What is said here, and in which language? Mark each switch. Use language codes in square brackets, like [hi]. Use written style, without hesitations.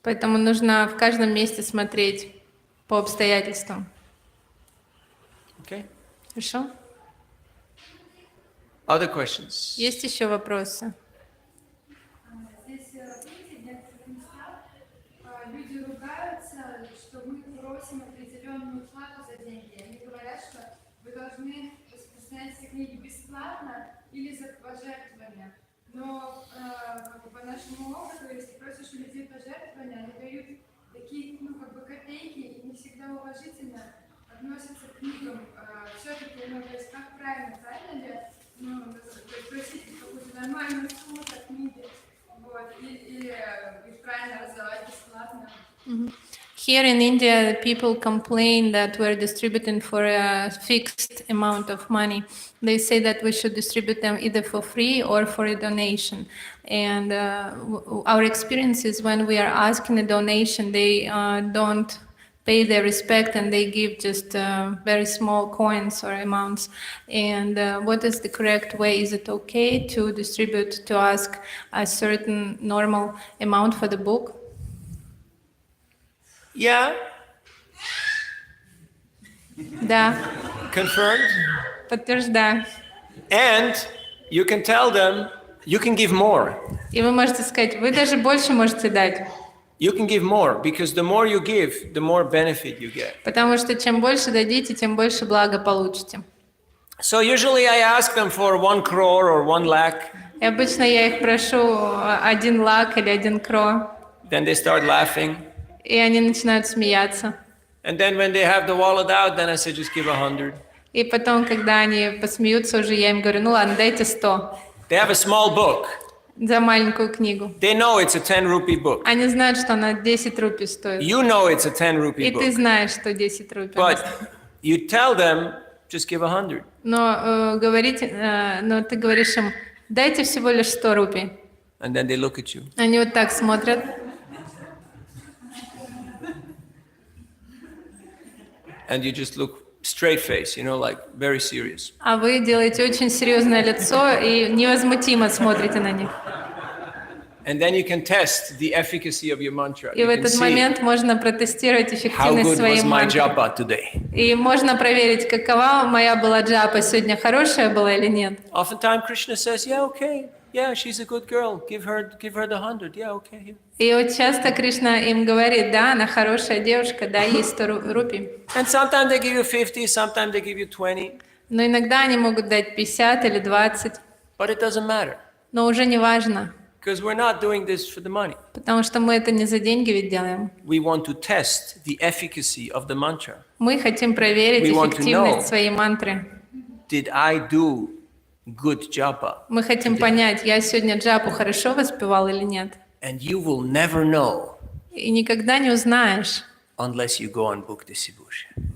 [ru] Поэтому нужно в каждом месте смотреть по обстоятельствам. [en] Okay? [ru] Хорошо? [en] Other questions? [ru] Есть еще вопросы? Здесь, видите, в некоторых местах люди ругаются, что мы просим определенную плату за деньги. Они говорят, что вы должны распространять эти книги бесплатно или за пожертвования. Но по нашему опыту, если просишь у людей пожертвования, они дают такие копейки и не всегда уважительно относятся к книгам. Все-таки, то есть как правильно ли просить какую-то нормальную сумму за книги, или правильно раздавать бесплатно. [en] Here in India, people complain that we're distributing for a fixed amount of money. They say that we should distribute them either for free or for a donation. And our experience is when we are asking a donation, they don't pay their respect and they give just very small coins or amounts. And what is the correct way? Is it okay to distribute, to ask a certain normal amount for the book? Yeah, [ru] Да, [en] confirmed. [ru] подтверждаю. [en] And you can tell them you can give more. [ru] И вы можете сказать, вы даже больше можете дать. [en] You can give more because the more you give, the more benefit you get. [ru] Потому что чем больше дадите, тем больше блага получите. [en] So usually I ask them for 1 crore or 1 lakh. [ru] И обычно я их прошу 1 лак или 1 кро. [en] Then they start laughing. [ru] И они начинают смеяться. [en] And then when they have the wallet out, then I say just give 100. [ru] И потом, когда они посмеются уже, я им говорю, ну ладно, дайте 100 [en] They have a small book. [ru] за маленькую книгу. [en] They know it's a 10 rupee book. [ru] Они знают, что она 10 рупий стоит. [en] You know it's a 10 rupee [ru] И ты [en] book. [ru] знаешь, что 10 рупий. [en] But you tell them just give 100. [ru] Но но ты говоришь им, дайте всего лишь 100 рупий. [en] And then they look at you. [ru] Они вот так смотрят. [en] And you just look straight face, like very serious. [ru] А вы делаете очень серьезное лицо и невозмутимо смотрите на них. [en] And then you can test the efficacy of your mantra. [ru] И в [en] You can [ru] этот [en] see [ru] момент можно протестировать [en] how [ru] эффективность [en] good [ru] своей [en] was my [ru] мантры. [en] japa today. [ru] И можно проверить, какова моя была джапа сегодня, хорошая была или нет. [en] Oftentimes Krishna says, yeah, okay. Yeah, she's a good girl. Give her the 100. Yeah, okay. [ru] И вот часто Кришна им говорит, да, она хорошая девушка, дай ей 100 рупий. [en] And sometimes they give you 50, sometimes they give you 20. [ru] Но иногда они могут дать 50 или 20, [en] But it doesn't matter. [ru] но уже не важно, [en] Because we're not doing this for the money. [ru] потому что мы это не за деньги ведь делаем. [en] We want to test the efficacy of the mantra. [ru] Мы хотим проверить [en] We want to [ru] эффективность [en] know. [ru] своей мантры. [en] Did I do good japa? [ru] Мы хотим понять, я сегодня джапу хорошо воспевал или нет. [en] And you will never know [ru] И никогда не узнаешь, [en] unless you go and book the Sibusha.